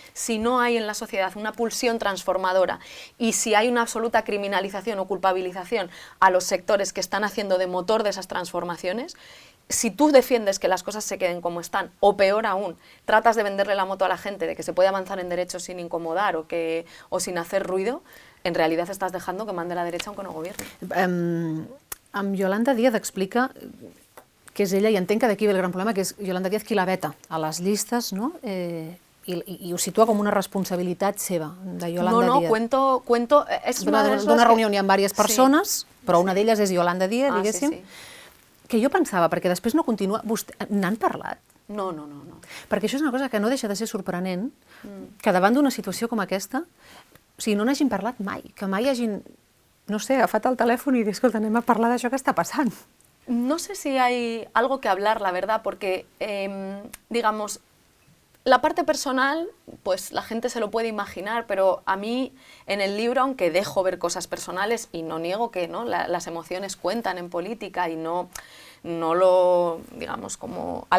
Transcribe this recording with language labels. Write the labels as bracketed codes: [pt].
[es] Si no hay en la sociedad una pulsión transformadora y si hay una absoluta criminalización o culpabilización a los sectores que están haciendo de motor de esas transformaciones, si tú defiendes que las cosas se queden como están, o peor aún, tratas de venderle la moto a la gente de que se puede avanzar en derechos sin incomodar o sin hacer ruido, en realidad estás dejando que mande la derecha aunque no gobierne. [ca] Amb Yolanda Díaz explica que és ella, i entenc que d'aquí ve el gran problema, que és Yolanda Díaz qui la veta a les llistes, no? I ho situa com una responsabilitat seva, de Yolanda Díaz. [es] Cuento... [ca] D'una reunió on hi ha diverses persones, però una d'elles és Yolanda Díaz, diguéssim, que jo pensava, perquè després no continua... N'han parlat? No. Perquè això és una cosa que no deixa de ser sorprenent, que davant d'una situació com aquesta, o sigui, no n'hagin parlat mai, que mai hagin, no sé, agafat el telèfon i dit, escolta, anem a parlar d'això que està passant. [es] No sé si hay algo que hablar, la verdad, porque, digamos, la parte personal, pues la gente se lo puede imaginar, pero a mí en el libro, aunque dejo ver cosas personales, y no niego que, ¿no?, las emociones cuentan en política y no lo, digamos, como...